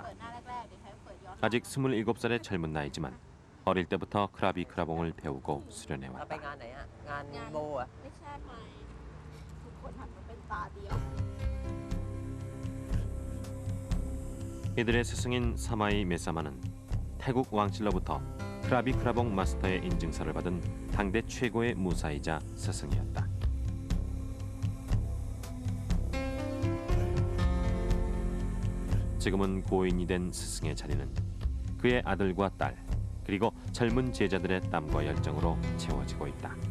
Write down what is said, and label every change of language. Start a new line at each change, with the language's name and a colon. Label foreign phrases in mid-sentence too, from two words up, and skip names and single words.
Korean: 아직 27살의 젊은 나이지만 어릴 때부터 크라비 크라봉을 배우고
Thai: เราไป
Korean: 수련해왔다.
Thai: งานไหนฮะงานโบอ่ะ ไม่ใช่ไหมทุกคนหันมาเป็นตาเดียว
Korean: 이들의 스승인 사마이 메사마는 태국 왕실로부터 크라비 크라봉 마스터의 인증서를 받은 당대 최고의 무사이자 스승이었다. 지금은 고인이 된 스승의 자리는 그의 아들과 딸 그리고 젊은 제자들의 땀과 열정으로 채워지고 있다.